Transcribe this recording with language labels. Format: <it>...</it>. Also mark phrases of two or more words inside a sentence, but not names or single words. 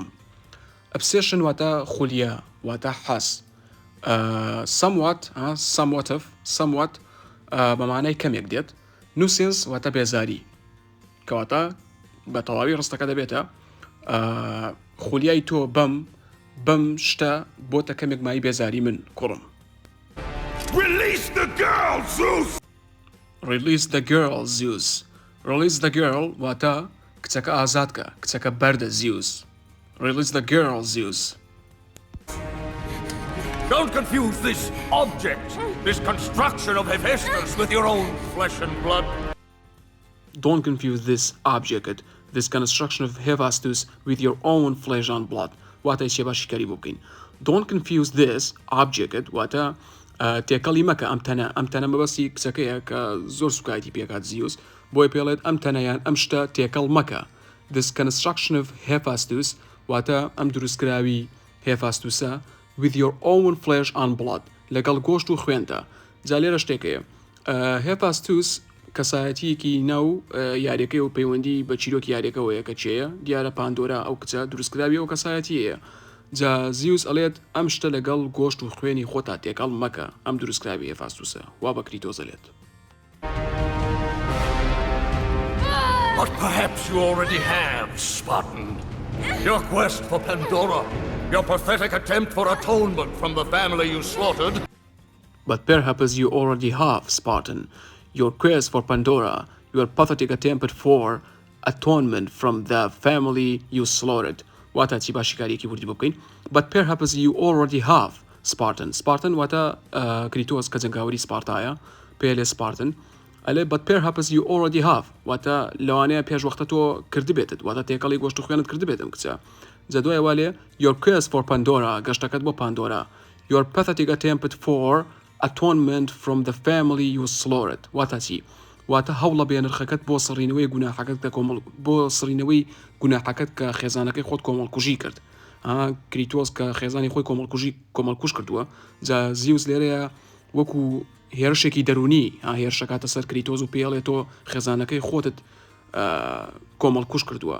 <ckb>Obsession واتە خولیا واتە حەز. somewhat بە مانای کەمێک دێت. nuisance واتە بێزاری کەواتە بە تەواوی ڕستەکە دەبێتە خولیای تۆ بەم شتە بۆتە کەمێک مای بێزاری من کوڕم.</ckb> <en>Release the girl, Zeus! Release the girl, Zeus. Release the girl</en> <ckb>واتە کچەکە ئازادکە کچەکە بەردە</ckb> <en>Zeus. Release the girl, Zeus. Don't confuse this object, this construction of Hephaestus with your own flesh and blood. Don't confuse this object, this construction of Hephaestus with your own flesh and blood.</en> <ckb>واتە شێبا شیکاری بۆ بکەین.</ckb> <en>Don't confuse this object</en> <ckb>واتە تێکەڵی مەکە ئەم تەنە مەبەستی کچەکەیە کە زۆر سوکایەتی پێکات زیوس بۆی پێڵێت ئەم تەنەیان ئەم شتە تێکەڵ مەکە.</ckb> <en>This construction of Hephaestus</en> <ckb>واتە ئەم دروستکراوی هێفاستوسە</ckb> <en>with your own flesh and blood</en> <ckb>لەگەڵ گۆشت و خوێنتە. جا لێرە شتێکەیە هێفاستوس کەسایەتیەکی ناو یاریەکەی و پەیوەندی بە چیرۆکی یاریەکەەوەیە کە چێە دیارە پاندۆرا ئەو کچە دروستکراوی ئەو کەسایەتیەیە جا زیوس ئەڵێت ئەم شتە لەگەڵ گۆشت و خوێنی خۆتا تێکەڵ مەکە ئەم دروستکراوی هێفاستوسە وا بە کریتۆس ئەڵێت.</ckb> <en>But perhaps you already have, Spartan. Your quest for Pandora, your pathetic attempt for atonement from the family you slaughtered. But perhaps you already have, Spartan. Your quest for Pandora, your pathetic attempt for atonement from the family you slaughtered.</en> <ckb>واتا چی با شیکاریەکی وردی بکەین.</ckb> <en>But perhaps you already have, Spartan.</en> <ckb>Spartan واتا کریتۆس کە جەنگاوەری سپارتایە پێلێ سپارتن. ئەلێ</ckb> <en>but perhaps you already have</en> <ckb>واتا لەوانەیە پێش وەختە تۆ کردبێتت واتا تێکەڵی گۆشت و خوێنت کردبێتم کچە. جا دوای والێ</ckb> <en>your quest for Pandora</en> <ckb>گەشتەکەت بۆ پاندۆرا.</ckb> <en>Your pathetic attempt for atonement from the family you slaughtered.</en> <ckb>واتا چی؟ واتا هەوڵە بێنرخەکەت بۆ سڕینەوەی گوناحەکەت کە بۆ سڕینەوەی گوناحەکەت کە خێزانەکەی خۆت کۆمەڵکوژی کرد. کریتۆس کە خێزانی خۆی کۆمەڵکوژ کردووە. جا زیوس لێرەیە وەکو هێرشێکی دەروونی هێرشەکاتە سەر کریتۆس و پێڵێت تۆ خێزانەکەی خۆتت کۆمەڵکوژ کردووە.</ckb>